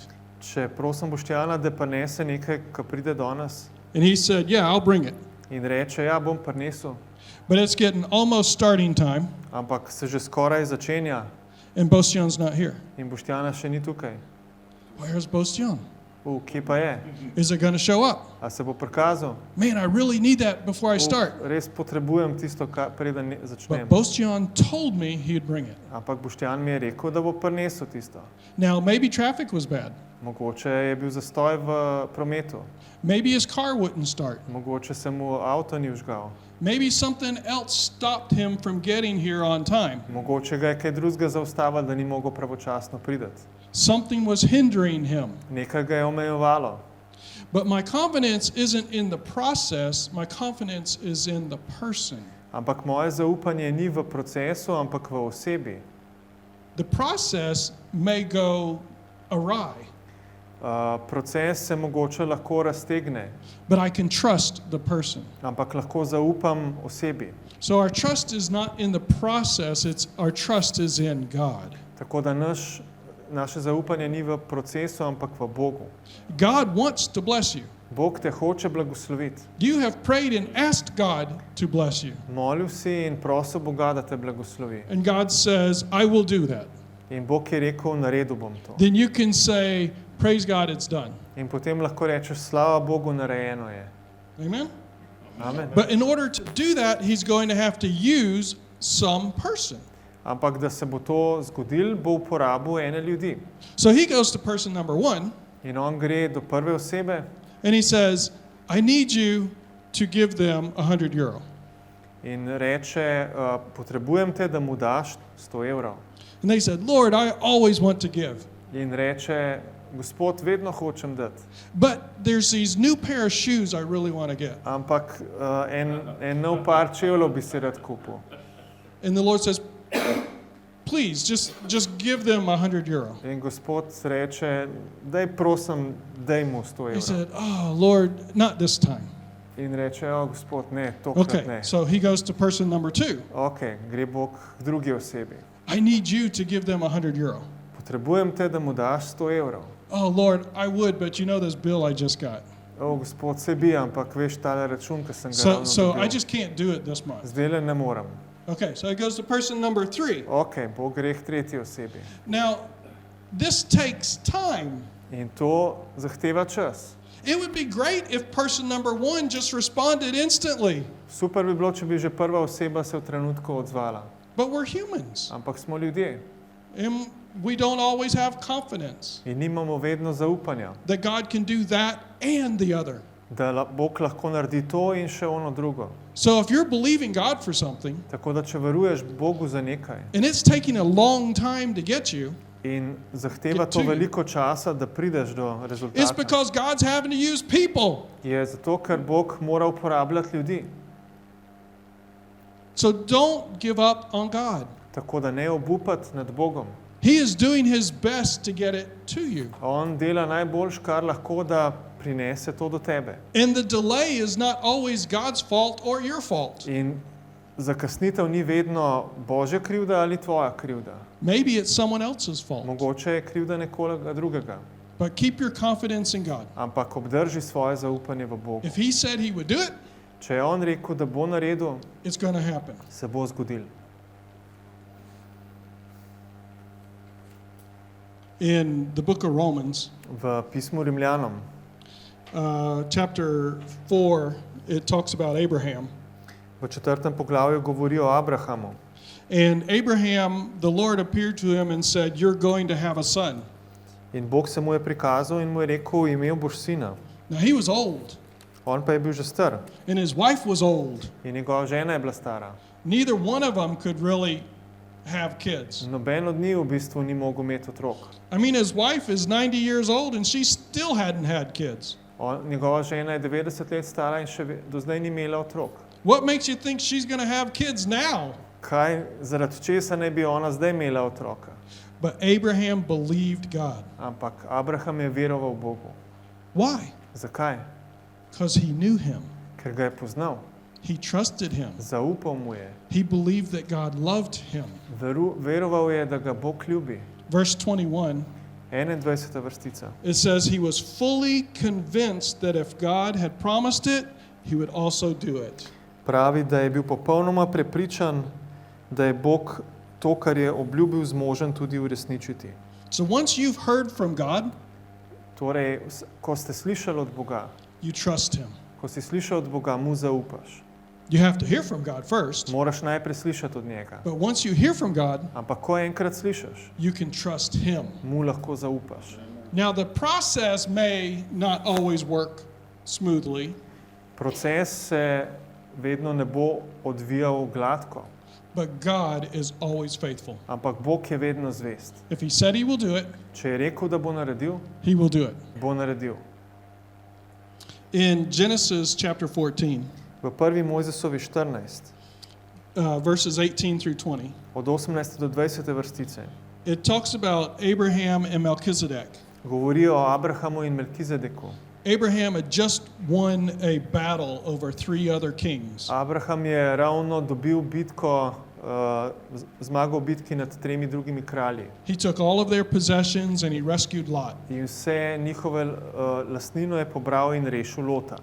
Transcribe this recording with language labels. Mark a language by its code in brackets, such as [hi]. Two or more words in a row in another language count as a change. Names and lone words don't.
[sl] Če prosim Boštjana, da prinese nekaj, ko pride do nas [en] and he said, yeah, I'll bring it, [sl] in reče, ja, bom prinesel, [en] but it's getting almost starting time, [sl] ampak se že skoraj začenja [en] and Bostian's not here. [sl] in Boštjana še ni tukaj. [en] Where's Bostian? [sl] Kje pa je? [en] Is it going to show up? [sl] A se bo prikazal? [en] Man, I really need that before I start. [sl] Res potrebujem tisto, preden [en] But [sl] začnem. [en] Bostian told me he'd bring it. [sl] Ampak Boštjan mi je rekel, da bo prinesel tisto. [en] Now, maybe traffic was bad. [sl] Mogoče je bil zastoj v prometu. [en] Maybe his car wouldn't start. [sl] Mogoče se mu avto ni vžgal. [en] Maybe something else stopped him from getting here on time. [sl] Mogoče ga je kaj drugega zaustavilo, da ni mogel pravočasno priti. [en] Something was hindering him. [sl] Nekaj ga je omejevalo. [en] But my confidence isn't in the process, my confidence is in the person. [sl] Ampak moje zaupanje ni v procesu, ampak v osebi. [en] The process may go awry, [sl] Proces se mogoče lahko raztegne, [en] but I can trust the person. [sl] ampak lahko zaupam osebi. [en] So our trust is not in the process, our trust is in God. [sl] Tako da naše zaupanje ni v procesu, ampak v Bogu. [en] God wants to bless you. [sl] Bog te hoče blagosloviti. [en] You have prayed and asked God to bless you. [sl] Molil si in prosil Boga, da te blagoslovi. [en] And God says, I will do that. [sl] In Bog je rekel, naredil bom to. [en] Then you can say, praise God, it's done. [sl] In potem lahko rečeš, slava Bogu, narejeno je. [en] Amen? [sl] Amen. [en] But in order to do that, he's going to have to use some person. [sl] Ampak da se bo to zgodilo, bo uporabil ene ljudi. [en] So he goes to person number 1, [sl] In on gre do prve osebe [en] and he says, I need you to give them €100. [sl] in reče, potrebujem te, da mu daš 100 evrov. [en] And they said, Lord, I always want to give. [sl] In reče, Gospod, vedno hočem dati. [en] But there's these new pair of shoes I really want to get. [sl] Ampak en nov par čevljev bi si rad kupil. [en] And the Lord says, please, just give them €100. [sl] In Gospod reče, daj prosim, daj mu 100 [en] He [sl] evrov. [en] said, oh, Lord, not this time. [sl] In reče, Gospod, ne, tokrat [en] Okay, [sl] ne. [en] so he goes to person number 2. [sl] Ok, gre Bog k drugi osebi. [en] I need you to give them €100. [sl] Potrebujem te, da mu daš 100 evrov. [en] Oh, Lord, I would, but you know this bill I just got. [sl] Gospod, se bi, ampak veš tale račun, ki sem ga [en] So [sl] ravno [en] I [sl] dobil. [en] just can't do it this month. [sl] Zdajle ne morem. [en] Okay, so it goes to person number 3. [sl] Ok, Bog gre k tretji osebi. [en] Now, this takes time. [sl] In to zahteva čas. [en] It would be great if person number 1 just responded instantly, [sl] Super bi bilo, če bi že prva oseba se v trenutku odzvala. [en] but we're humans, [sl] Ampak smo ljudje [en] and we don't always have confidence [sl] in nimamo vedno zaupanja, [en] that God can do that and the other. [sl] da Bog lahko naredi to in še ono drugo. [en] So if you're believing God for something, [sl] Tako da če veruješ Bogu za nekaj [en] and it's taking a long time to get you, [sl] in zahteva [en] Get to to you. [sl] veliko časa, da prideš do [en] it's [sl] rezultata, [en] because God's having to use people. [sl] je zato, ker Bog mora uporabljati ljudi. [en] So don't give up on God. [sl] Tako da ne obupati nad Bogom. [en] He is doing his best to get it to you. [sl] On dela najboljš, kar lahko, da prinese to do tebe. [en] And the delay is not always God's fault or your fault. [sl] In zakasnitev ni vedno Božja krivda ali tvoja krivda. [en] Maybe it's someone else's fault. [sl] Mogoče je krivda nekoga drugega. [en] But keep your confidence in God. [sl] Ampak obdrži svoje zaupanje v Bogu. [en] If he said he would do it, [sl] Če je on rekel, da bo naredil, [en] it's going to happen. [sl] se bo zgodil. [en] In the book of Romans, [sl] V pismu Rimljanom, [en] chapter 4, it talks about Abraham. [sl] v 4. poglavju govori o Abrahamu. [en] And Abraham, the Lord appeared to him and said, "You're going to have a son." [sl] In Bog se mu je prikazal in mu je rekel, imel boš sina. [en] Now he was old, [sl] On pa je bil že star [en] and his wife was old. [sl] in njegova žena je bila stara. [en] Neither one of them could really have kids. [sl] Noben od njih v bistvu ni mogel imeti otrok. [en] I mean, his wife is 90 years old and she still hadn't had kids. [sl] Njegova žena je 90 let stara in do zdaj ni imela otrok. [en] What makes you think she's going to have kids now? [sl] Kaj, zaradi česa ne bi ona zdaj imela otroka? [en] But Abraham believed God. [sl] Ampak Abraham je veroval Bogu. [en] Why? [sl] Zakaj? [en] Because he knew him. [sl] Ker ga je poznal. [en] He trusted him. [sl] Zaupal mu je. [en] He believed that God loved him. [sl] Veroval je, da ga Bog ljubi. [en] Verse 21, [sl] 21. vrstica. [en] it says he was fully convinced that if God had promised it, he would also do it. [sl] Pravi, da je bil popolnoma prepričan, da je Bog to, kar je obljubil, zmožen tudi uresničiti. [en] So once you've heard from God, [sl] Torej, ko ste slišali od Boga, [en] you trust him. [sl] ko si slišal od Boga, mu zaupaš. [en] You have to hear from God first, [sl] Moraš najprej slišati od njega. [en] but once you hear from God, [sl] Ampak ko enkrat slišiš, [en] you can trust him. [sl] mu lahko zaupaš. [en] Now the process may not always work smoothly, [sl] Proces se vedno ne bo odvijal gladko, [en] but God is always faithful. [sl] ampak Bog je vedno zvest. [en] If he said he will do it, [sl] Če je rekel, da bo naredil, [en] he will do it. [sl] bo naredil. [en] In Genesis chapter 14, [sl] V 1. Mojzesovi 14, [en] verses 18 through 20, [sl] od 18. do 20. vrstice, [en] it talks about Abraham and Melchizedek. [sl] govori o Abrahamu in Melkizedeku. [en] Abraham had just won a battle over 3 other kings. [sl] Abraham je ravno dobil bitko, zmagal v bitki nad 3 drugimi kralji. [en] He took all of their possessions and he rescued Lot. [sl] In vse njihove lastnino je pobral in rešil Lota.